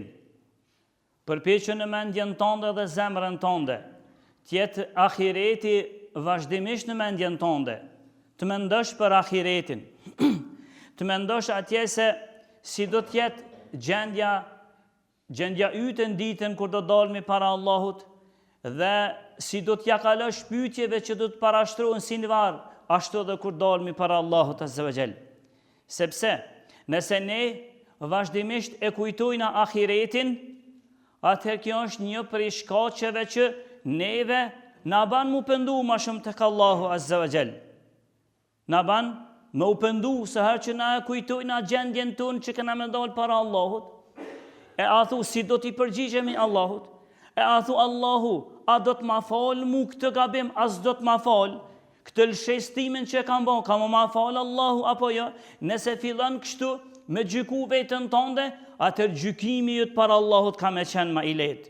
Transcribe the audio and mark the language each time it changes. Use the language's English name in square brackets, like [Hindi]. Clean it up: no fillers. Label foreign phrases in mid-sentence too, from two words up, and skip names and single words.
[Albanian] Përpiqu në mendjen tënde dhe zemrën tënde, tjetë ahireti vazhdimisht në mendjen tënde, të mendosh për ahiretin, të mendosh atje se si do t'jetë gjendja yte në ditën kur do dalmi para Allahut dhe si do t'ja kalosh pyetjeve që do të parashtrohen si në varr, ashtu edhe kur dalmi para Allahut [Arabic] عز وجل. [Albanian] Sepse nëse ne vazhdimisht e kujtojna ahiretin, atëherë kjo është një prej shkaqeve që neve na ban mu pëndu ma shumë tek Allahu [Arabic] عز وجل. [Albanian] Na ban me u pëndu se herë që na e kujtojna gjendjen tonë që kena me dalë para Allahut, e a thu si do t'i përgjigjemi Allahut, e a thu Allahu, a do t'ma falë mu këtë gabim, as do t'ma falë këtë lëshestimin që kam bo, ka ma falë Allahu apo jo, nëse fillon kështu me gjyku vetën tënde, atër gjykimi jëtë para Allahut ka me qenë ma i letë.